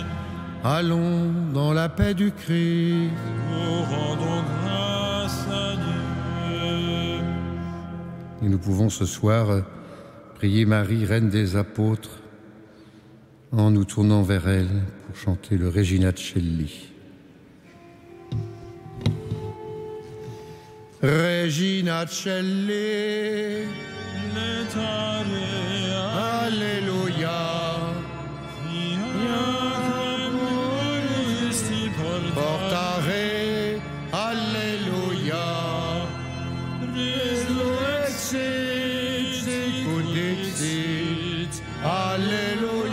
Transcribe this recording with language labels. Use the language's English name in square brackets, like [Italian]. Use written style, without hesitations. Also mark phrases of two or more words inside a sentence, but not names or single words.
[French] Allons dans la paix du Christ. Nous rendons grâce à Dieu. Et nous pouvons ce soir prier Marie, Reine des Apôtres, en nous tournant vers elle pour chanter le Regina Coeli. [Latin] Regina Coeli, Alleluia, portare, Alleluia, resurrexit, sicut dixit, Alleluia.